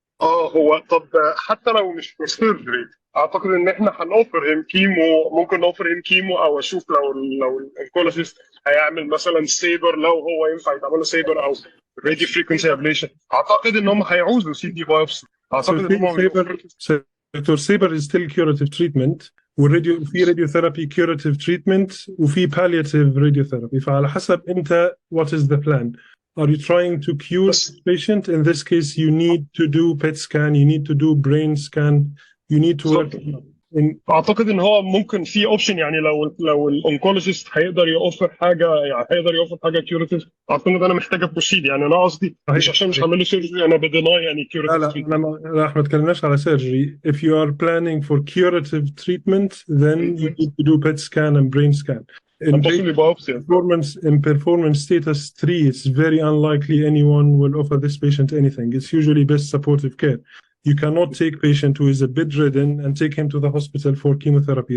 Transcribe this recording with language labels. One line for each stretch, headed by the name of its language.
Arabic: هو طب حتى لو مش في سيرجري اعتقد ان احنا هنوفر هيم كيمو، ممكن نوفر هيم كيمو او اشوف لو الانكولوجيست هيعمل مثلا سيبر لو هو ينفع يتعمل له سيبر او راديو فريكونسي ابليشن. اعتقد ان هم هيعوزوا سي دي بايوبسي. اعتقد ان هم
English: doctor سيبر is still curative treatment،
Arabic: والراديو في
English: radiotherapy curative treatment وفي palliative radiotherapy.
Arabic: فعلى حسب انت
English: what is the plan. Are you trying to cure the patient? In this case, you need to do PET scan, you need to do brain scan, you need to work.
Arabic: اعتقد ان هو ممكن في اوبشن، يعني لو الانكولوجيست هيقدر يوفر حاجه، يعني هيقدر يوفر حاجه كيوريتيف، اعتقد ان انا محتاج بروسيد. يعني انا قصدي مش عشان مش هعمل له سيرجري انا بديناي يعني كيوريتيف. لا احنا ما اتكلمناش على سيرجري.
English: If you are planning for curative treatment, then you need to do PET scan and brain scan. In performance status 3, it's very unlikely anyone will offer this patient anything. It's usually best supportive care. You cannot take patient who is a bedridden and take him to the hospital for chemotherapy.